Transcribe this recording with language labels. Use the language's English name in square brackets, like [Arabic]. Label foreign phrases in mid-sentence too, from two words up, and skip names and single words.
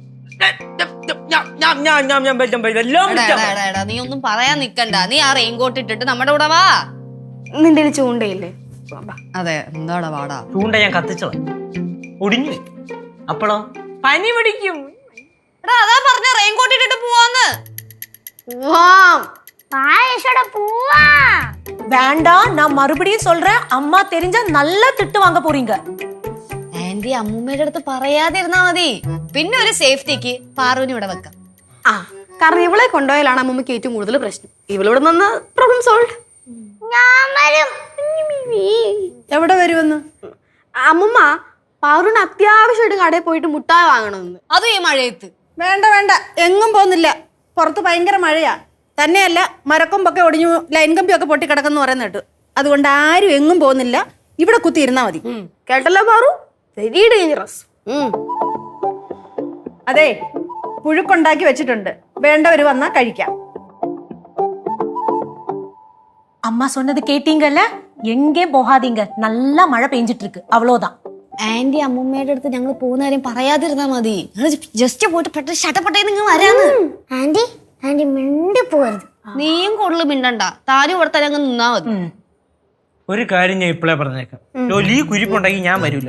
[Malayalam] നീ ഒന്നും പറയാൻ നിക്കണ്ട. നീ ആ റെയിൻകോട്ട് ഇട്ടിട്ട് നമ്മുടെ കൂടെ വാ. നിന്റെ ചൂണ്ടയില്ലേ? അതെ, എന്താടാ വാടാ. ചൂണ്ട ഞാൻ കത്തിച്ചോളാം, ഒടിഞ്ഞു. അപ്പോഴോ പനി പിടിക്കും. അതാ പറഞ്ഞ റെയിൻകോട്ട് ഇട്ടിട്ട് പോവാന്ന്. [Tamil] வேண்டாம், நான் மறுபடியும் சொல்றேன், அம்மா தெரிஞ்சா நல்லா திட்டு வாங்க போறீங்க. [Malayalam] ആന്റി അമ്മൂമ്മയുടെ അടുത്ത് പറയാതിരുന്നാ മതി. പിന്നെ ഒരു സേഫ്റ്റിക്ക് പാറുവിനെ ഇവിടെ വെക്കാം. കാരണം ഇവളെ കൊണ്ടുപോയാലാണ് അമ്മൂമ്മക്ക് ഏറ്റവും കൂടുതൽ പ്രശ്നം. ഇവളിവിടെ നിന്ന് [English] problem solve. [Malayalam] എവിടെ വരുമെന്ന്? അമ്മൂമ്മ പാറുവിന് അത്യാവശ്യമായിട്ട് കടയിൽ പോയിട്ട് മുട്ടായി വാങ്ങണമെന്ന്. അതും ഈ മഴയത്ത്. വേണ്ട, എങ്ങും പോകുന്നില്ല. പുറത്ത് ഭയങ്കര മഴയാ. തന്നെയല്ല, മരക്കൊമ്പൊക്കെ ഒടിഞ്ഞു, ലൈൻ കമ്പിയൊക്കെ പൊട്ടി കിടക്കുന്നു പറയുന്ന കേട്ടു. അതുകൊണ്ട് ആരും എങ്ങും പോകുന്നില്ല, ഇവിടെ കുത്തിയിരുന്നാ മതി. കേട്ടല്ലോ പാറു? [English] very dangerous. [Malayalam] അതെ, പുഴുക്കുണ്ടാക്കി വെച്ചിട്ടുണ്ട്, വേണ്ടവര് വന്നാ കഴിക്കാം. [Tamil] அம்மா சொன்னது கேட்டீங்கல்ல, எங்கேயும் போகாதீங்க, நல்லா மழை பெஞ்சிட்டு இருக்கு, அவ்வளவுதான். [Malayalam] ആന്റി അമ്മൂമ്മയുടെ അടുത്ത് ഞങ്ങൾ പോകുന്ന കാര്യം പറയാതിരുന്നാ മതി. ജസ്റ്റ് പോയിട്ട് പെട്ടെന്ന് ഷട്ടപ്പെട്ടേ നിങ്ങൾ വരാന്ന്. ആന്റി ആന്റി മിണ്ടി പോകരുത്. നീയും കൂടുതൽ മിണ്ടണ്ട, താനും ഇവിടെ തന്നെ അങ്ങ് നിന്നാ മതി. ഒരു കാര്യം ഞാൻ ഇപ്പോഴേ പറഞ്ഞേക്കാം, ഈ കുരിപ്പുണ്ടെങ്കിൽ ഞാൻ വരൂല.